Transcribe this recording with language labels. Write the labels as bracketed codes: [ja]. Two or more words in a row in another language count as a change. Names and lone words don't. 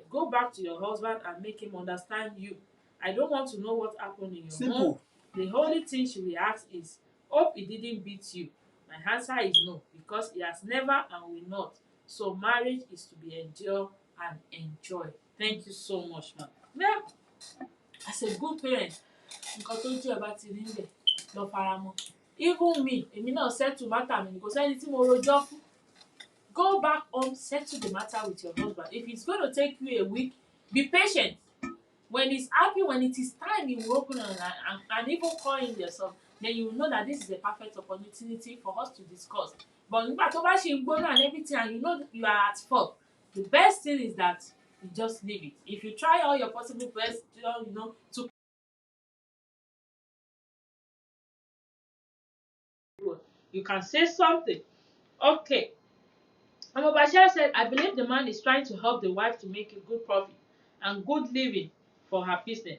[en] Go back to your husband and make him understand you. I don't want to know what happened in your home. The only thing she will ask is, hope he didn't beat you. My answer is no, because he has never and will not. So marriage is to be endured and enjoyed. Thank you so much, ma'am. Now, as a good parent, [yo] nǹkan tó jẹ́ ẹ bá ti rí níbẹ̀ lọ faramọ́. [en] Even me, [yo] èmi náà [en] settle matter [yo] mi, kò sẹ́ni tí mo rojọ́ fún. [en] Go back home, settle the matter with your husband. If it's going to take you a week, be patient. When he's happy, when it is time, he will open and even call in yourself. Then you will know that this is a perfect opportunity for us to discuss. But [yo] nígbà tó bá ṣe ń gbóná [en] and everything, and you know you are at fault, the best thing is that you just leave it. If you try all your possible best, to you can say something. Okay. Bashir said, I believe the man is trying to help the wife to make a good profit and good living for her business.